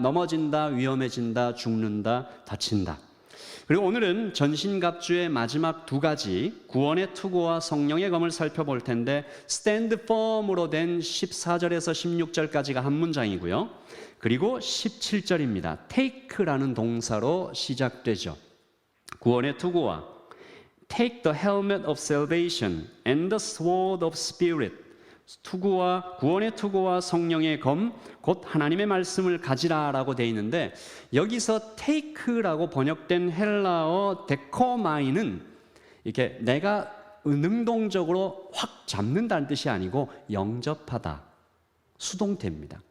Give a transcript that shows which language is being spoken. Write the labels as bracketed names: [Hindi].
[Korean] 넘어진다, 위험해진다, 죽는다, 다친다. 그리고 오늘은 전신갑주의 마지막 두 가지, 구원의 투구와 성령의 검을 살펴볼 텐데, stand firm으로 된 14절에서 16절까지가 한 문장이고요. 그리고 17절입니다. take라는 동사로 시작되죠. 구원의 투구와 [English] take the helmet of salvation and the sword of spirit. [Korean] 투구와 구원의 투구와 성령의 검, 곧 하나님의 말씀을 가지라라고 되어 있는데, 여기서 take라고 번역된 헬라어 데코마이는 이렇게 내가 능동적으로 확 잡는다는 뜻이 아니고 영접하다, 수동태입니다.